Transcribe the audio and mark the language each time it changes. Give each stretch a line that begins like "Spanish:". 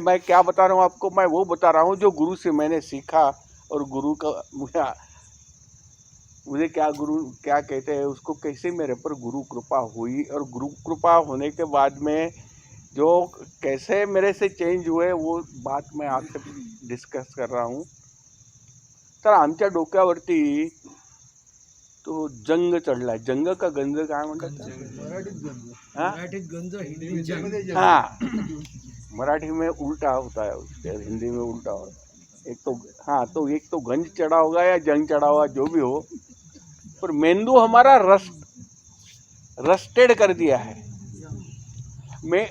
Hindi: मैं क्या बता रहा हूँ आपको? मैं वो बता रहा हूँ जो गुरु से मैंने सीखा, और गुरु का मुझे क्या कहते हैं उसको, कैसे मेरे पर गुरु कृपा हुई, और गुरु कृपा होने के बाद में जो कैसे मेरे से चेंज हुए, वो बात मैं आपसे डिस्कस कर रहा हूँ।
Marathi: तर आमच्या डोक्यावरती तो जंग चढलाय। जंग का गंज काय म्हणतात? मराठीत गंज, हिंदी जंग।
Hindi: हाँ, मराठी में उल्टा होता है, हिंदी में उल्टा होता है। एक तो गंज चढ़ा होगा या जंग चढ़ा होगा, जो भी हो, पर मेंदू हमारा रस्टेड कर दिया है।